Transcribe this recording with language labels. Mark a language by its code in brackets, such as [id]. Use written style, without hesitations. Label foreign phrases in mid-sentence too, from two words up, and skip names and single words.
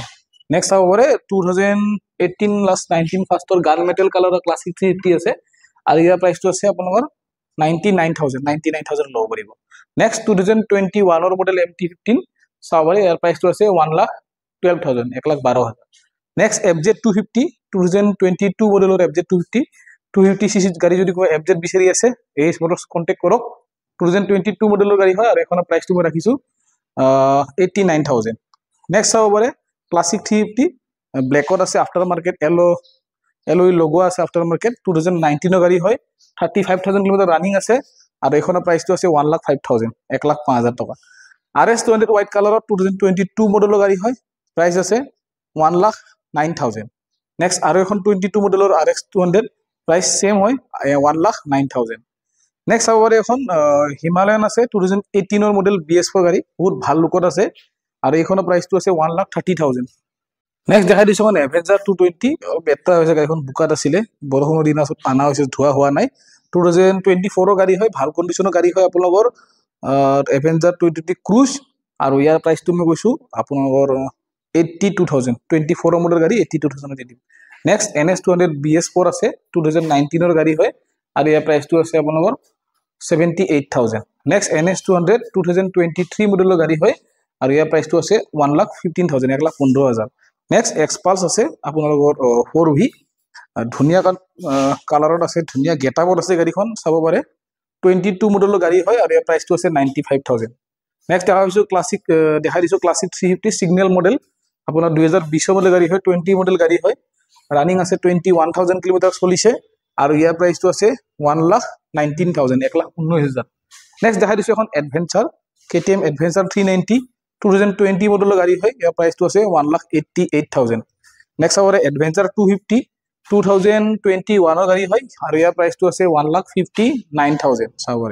[as] নেক্সট চাব পাৰে 2018 লাষ্ট 19 ফাৰ্ষ্টৰ [en] gun metal [as] কালাৰৰ ক্লাছিক 380 আছে, আৰু ইয়াৰ প্ৰাইচটো আছে আপোনালোকৰ 99,000 ল'ব পাৰিব। নেক্সট 2021 মডেল MT15 চাব পাৰে, ইয়াৰ প্ৰাইচটো আছে 1,12,000, 1,12,000। নেক্সট FZ 250 2022 মডেলৰ FZ 250 cc গাড়ি যদি কোনোবা FZ বিচাৰি আছে, এই স্পটত কন্টেক্ট কৰক, 2022 মডেলৰ গাড়ি হয়, আৰু এখনৰ প্ৰাইচটো মই ৰাখিছো 89,000। নেক্সট চাব পাৰে ক্লাছিক 350 ব্লেকত আছে, [en] after market [as] এলই লগোৱা আছে, [en] after market [as] 2019 গাড়ি হয়, 35,000 কিলোমিটাৰ রানিং আছে, আৰু এখনৰ প্ৰাইচটো আছে 1,05,000, 1,05,000 টকা। RS200 হোৱাইট কালাৰত 2022 মডেলৰ গাড়ি হয়, প্ৰাইচ আছে 1,09,000। নেক্সট আৰু এখন 22 মডেলৰ RX200, [en] price same [as] হয় 1,09,000। নেক্সট চাব পাৰে এখন হিমালয়ান আছে 2018 মডেল BS4 গাড়ি, বহুত ভাল লুকত আছে, আৰু এইখনৰ প্ৰাইচটো আছে 1,30,000। নেক্সট দেখাই দিছো এখন এভেঞ্জাৰ 220, বেটা হৈছে গাড়ীখন, বুকাত আছিলে, বৰষুণৰ দিন আছে, পানা হৈছে, ধোৱা হোৱা নাই, 2024 গাড়ি হয়, ভাল কণ্ডিশ্যনৰ গাড়ি হয় আপোনালোকৰ এভেঞ্জাৰ 220 ক্ৰুজ, আৰু ইয়াৰ প্ৰাইচটো মই কৈছো আপোনালোকৰ 82,000, 24 মডেল গাড়ি 82,000 দি দিম। নেক্সট NS200 BS4 আছে, 2019 গাড়ি হয়, আৰু ইয়াৰ প্ৰাইচটো আছে আপোনালোকৰ 78,000। নেক্সট NS200 2023 মডেলৰ গাড়ি হয়, আৰু ইয়াৰ প্ৰাইচটো আছে 1,15,000, 1,15,000। নেক্সট এক্সপালছ আছে আপোনালোকৰ 4V, ধুনীয়া কালাৰত আছে, ধুনীয়া গেটাপত আছে গাড়ীখন, চাব পাৰে 22 মডেলৰ গাড়ি হয়, আৰু ইয়াৰ প্ৰাইচটো আছে 95,000। নেক্সট দেখাই দিছো ক্লাছিক 350 সিগনেল মডেল, আপোনাৰ 2020 মডেল গাড়ি হয়, 20 মডেল গাড়ি হয়, রানিং আছে 21,000 কিলোমিটার চলিছে, আৰু ইয়াৰ প্ৰাইচটো আছে 1,19,000, 1,19,000। নেক্সট দেখাই দিছো এখন এডভেঞ্চাৰ KTM এডভেঞ্চাৰ 390 2020 মডেলৰ গাড়ি হয়, ইয়াৰ প্ৰাইচটো আছে 1,88,000। নেক্সট চাব পাৰে এডভেঞ্চাৰ 250 2021 গাড়ি হয়, আৰু ইয়াৰ প্ৰাইচটো আছে 1,59,000 চাব পাৰে।